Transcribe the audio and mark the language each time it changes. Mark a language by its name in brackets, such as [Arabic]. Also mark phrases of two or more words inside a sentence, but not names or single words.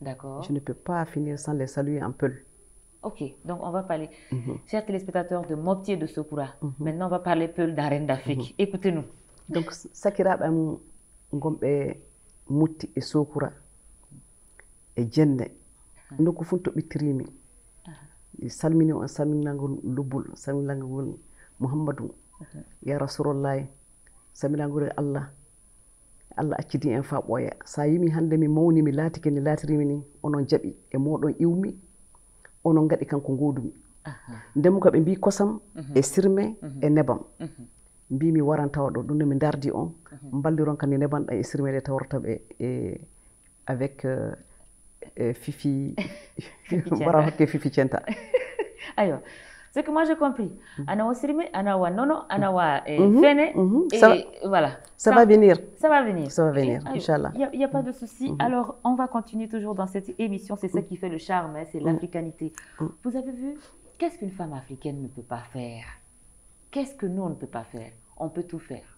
[French] D'accord. Je ne peux pas finir sans les saluer en Peul. Ok, donc on va parler. Chers téléspectateurs de Mopti et de Sokura, maintenant on va parler Peul d'Arène d'Afrique. Écoutez-nous. Donc, [Fula] Sakiraɓe am gonɓe Mutti et Sokura et Jenne nokku fuu to ɓittirimi salmini on salminagol lubbol salminagol Mouhammadou ya Rasulullahi salminagol Allah accidi en fa ɓooya sa yimi hannde mi mawni mi laatike ni laatirimi ni onon jaɓi e moɗon iwmi onon gaɗi kanko godumi ndemo ko ɓe mbi kosam e sirme e nebam mbi mi waran tawa ɗo ɗum ne mi dardi on balliron kam ni nebanɗa e sirme ɗe tawrata ɓe avec Fifi bara hokke Fifi Centa. [French] Alors, ce que moi j'ai compris, [Fula] ana wa sirme, ana wa nono, ana wa fene, [French] et voilà. Ça va venir. Ça va venir. Ça va venir, Inch'Allah. Il n'y a pas de souci. Alors, on va continuer toujours dans cette émission. C'est ça qui fait le charme, hein, c'est l'africanité. Vous avez vu, qu'est-ce qu'une femme africaine ne peut pas faire? Qu'est-ce que nous, on ne peut pas faire? On peut tout faire.